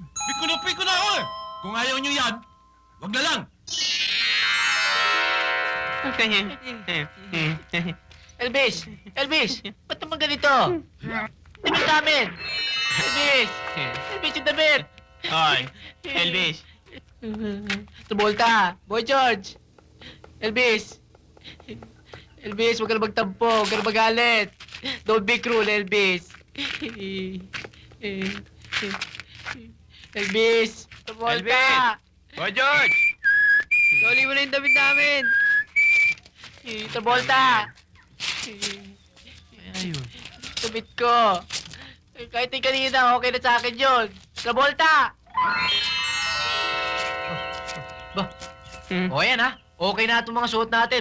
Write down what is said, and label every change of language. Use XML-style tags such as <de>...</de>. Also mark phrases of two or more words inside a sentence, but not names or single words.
<tl>Piko na ako eh. Kung ayaw nyo yan, wag na lang. Elvis! Ba't naman ganito? Damit namin! Elvis yung damit! Hoy, Elvis. Travolta! Boy George! Elvis, huwag ka na magtampo, huwag ka na magalit.</tl> <en>Don't be cruel,</en> <tl>Elvis. Elvis! Travolta! Boy George! Soli mo na yung damit namin! Travolta! Ayun. Damit ko! Kahit yung kanina, okay na sa akin yun! Travolta! O yan ha, okay na itong mga suot natin.</tl>